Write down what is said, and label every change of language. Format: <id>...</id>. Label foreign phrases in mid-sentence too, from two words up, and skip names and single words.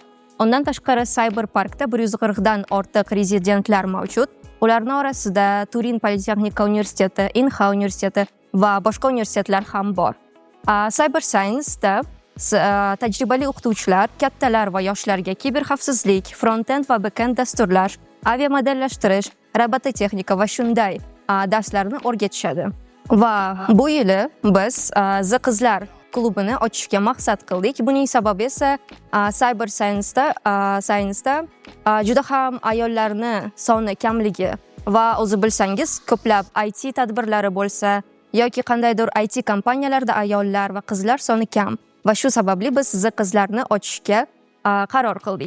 <uz>Undan tashqari Cyberparkda 140 dan ortiq rezidentlar mavjud. Ularning orasida Turin Politexnika universiteti, Inha universiteti va boshqa universitetlar ham bor. Cyber Science'da tajribali o'qituvchilar kattalar va yoshlarga kiberxavfsizlik, front-end va back-end dasturlar, aviamodellashtirish, robototexnika va shunday darslarni o'rgatishadi. Va bu yili biz The Qizlar klubini ochishga maqsad qildik. Buning sababi esa Cyber Science'da juda ham ayollarni soni kamligi va o'zi bilsangiz ko'plab IT tadbirlari bo'lsa yoki qandaydir IT kompaniyalarda ayollar va qizlar soni kam va shu sababli biz The Qizlarni ochishga qaror qildik.</uz>